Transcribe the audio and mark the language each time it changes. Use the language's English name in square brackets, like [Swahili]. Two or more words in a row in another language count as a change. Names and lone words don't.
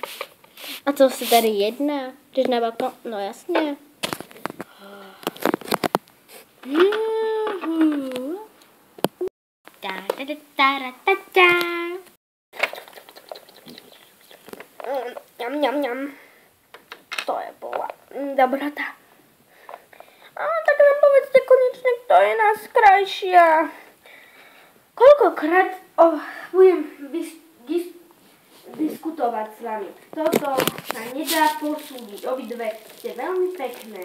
[Czech] A co se tady jedná? Jdeš na balkón? No jasně. Ňam. [Slovak] To je bola dobrota. Tak nám povedzte konečne, kto je nás krajšia. Koľkokrát budem diskutovať s vami. Toto sa nedá posúdiť. Obidve ste veľmi pekné.